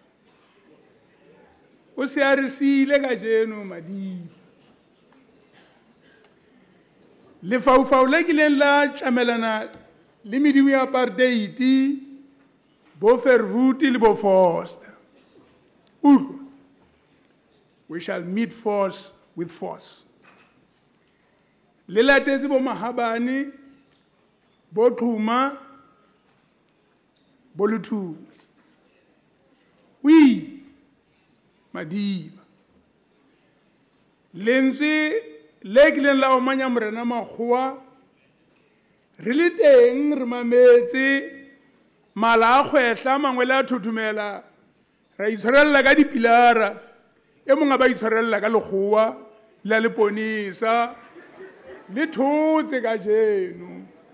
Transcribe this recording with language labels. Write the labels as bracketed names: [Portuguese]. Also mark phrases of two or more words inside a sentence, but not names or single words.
[Southern Sotho] O se a re siile kajeno Madiba. Lefaufau le kileng la tlamelana le medimo ya apartheid, bo Verwoerd le bo Vorster. [English] We shall meet force with force. [Southern Sotho] Le latetse bo Mahabane, bo Xuma, bo Luthuli. Oui, Madiba. Lentswe le kileng la omanya morena Makgowa re le teng re mametse mala a kgwehla mangwe le a thothomela ra itshwarella ka dipilara e mongwe ba itshwarella ka lekgowa la leponisa le thotse ka jeno